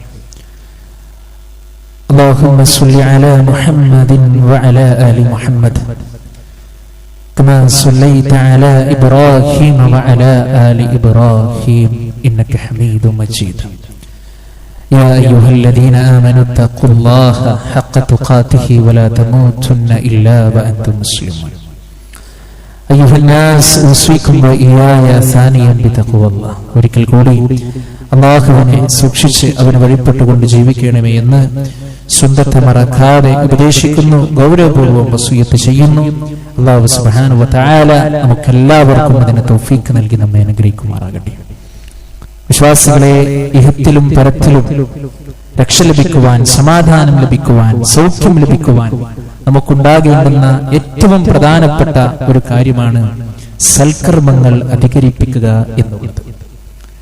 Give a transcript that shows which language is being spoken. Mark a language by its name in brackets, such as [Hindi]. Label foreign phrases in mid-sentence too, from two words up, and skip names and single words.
[Arabic] اللهم صل على محمد وعلى آل محمد كما صليت على إبراهيم وعلى آل إبراهيم إنك حميد مجيد. يا أيها الذين آمنوا اتقوا الله حق تقاته ولا تموتن إلا وأنتم مسلمون. أيها الناس أوصيكم وإياي ثانيا بتقوى الله. [Malayalam] ഒരിക്കൽ കൂടി അല്ലാഹുവിനെ സൂക്ഷിച്ച് അവനെ വഴിപ്പെട്ടുകൊണ്ട് ജീവിക്കണമേ എന്ന് സ്വന്തത്തെ മറക്കാതെ ഉപദേശിക്കുന്നു, ഗൗരവപൂർവ്വം വസിയ്യത്ത് ചെയ്യുന്നു. [Arabic] الله سبحانه وتعالى [Malayalam] നമുക്കെല്ലാവർക്കും അതിന് തൗഫീഖ് നൽകി നമ്മെ അനുഗ്രഹിക്കുമാറാകട്ടെ. വിശ്വാസികളെ, ഇഹത്തിലും പരത്തിലും രക്ഷ ലഭിക്കുവാൻ, സമാധാനം ലഭിക്കുവാൻ, സൗഖ്യം ലഭിക്കുവാൻ നമുക്കുണ്ടാകേണ്ടുന്ന ഏറ്റവും പ്രധാനപ്പെട്ട ഒരു കാര്യമാണ് സൽക്കർമ്മങ്ങൾ അധികരിപ്പിക്കുക എന്നുള്ളത്.